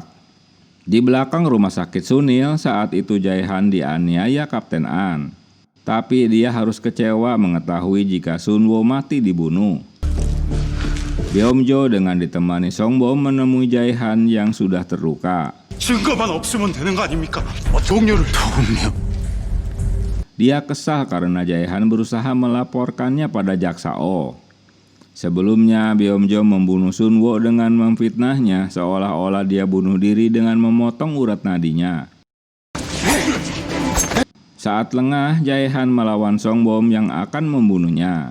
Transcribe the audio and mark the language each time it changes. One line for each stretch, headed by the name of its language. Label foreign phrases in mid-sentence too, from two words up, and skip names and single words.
Indonesian: Di belakang rumah sakit Sunil, saat itu Jae-han dianiaya Kapten An. Tapi dia harus kecewa mengetahui jika Sunwo mati dibunuh. Beomjo dengan ditemani Songbom menemui Jae-han yang sudah terluka.
Korean: 증거만 없으면 되는 거 아닙니까? 동료를 도움요.
Indonesian: Dia kesal karena Jae-han berusaha melaporkannya pada Jaksa Oh. Sebelumnya, Beomjo membunuh Sunwo dengan memfitnahnya seolah-olah dia bunuh diri dengan memotong urat nadinya. Saat lengah, Jae-han melawan Songbom yang akan membunuhnya.